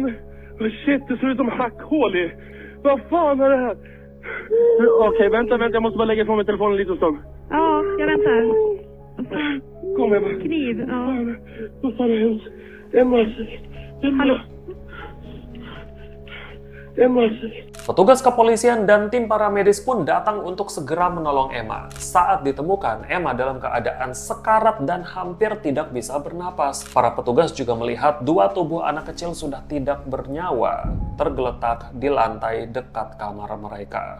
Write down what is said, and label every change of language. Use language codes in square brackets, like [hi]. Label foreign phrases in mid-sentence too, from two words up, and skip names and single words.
[sv] Shit, det ser ut som hackhål i. Vad fan är det här? Okej, vänta. Jag måste bara lägga ifrån mig telefonen lite och stund. Ja, jag väntar. Kom Emma. Kniv, ja. Vad fan har hänt? Emma. Hallå? Emma. [id] Petugas kepolisian dan tim paramedis pun datang untuk segera menolong Emma. Saat ditemukan, Emma dalam keadaan sekarat dan hampir tidak bisa bernapas. Para petugas juga melihat dua tubuh anak kecil sudah tidak bernyawa, tergeletak di lantai dekat kamar mereka.